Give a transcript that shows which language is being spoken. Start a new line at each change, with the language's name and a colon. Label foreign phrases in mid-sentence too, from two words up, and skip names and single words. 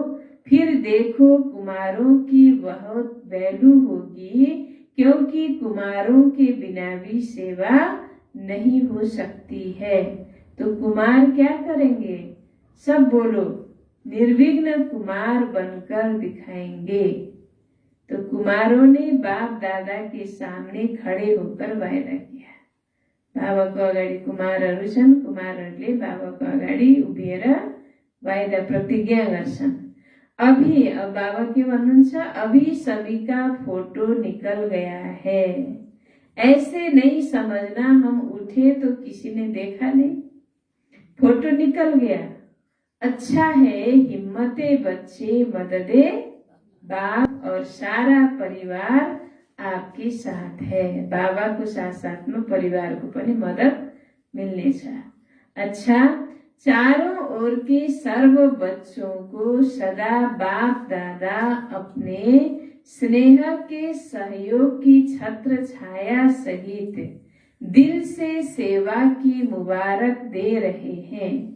Hindi: फिर देखो कुमारों की बहुत वैल्यू होगी, क्योंकि कुमारों के बिना भी सेवा नहीं हो सकती है। तो कुमार क्या करेंगे? सब बोलो, निर्विघ्न कुमार बनकर दिखाएंगे। तो कुमारों ने बाप दादा के सामने खड़े होकर वायदा किया।
Nepali: बाबाको अगाडि कुमारहरू छन्, कुमारहरूले बाबाको अगाडि उभिएर वायदा प्रतिज्ञा गर्छन्।
Hindi: अभी,
Nepali: अब बाबा के भन्नुहुन्छ,
Hindi: अभी सभी का फोटो निकल गया है। ऐसे नहीं समझना हम उठे तो किसी ने देखा नहीं, फोटो निकल गया। अच्छा है, हिम्मते बच्चे मददे बाप और सारा परिवार आपके साथ है।
Nepali: बाबाको साथमा परिवारको पनि मदद मिल्नेछ।
Hindi: अच्छा, चारों ओर के सर्व बच्चों को सदा बाप दादा अपने स्नेह के सहयोग की छत्र छाया सहित दिल से सेवा की मुबारक दे रहे हैं।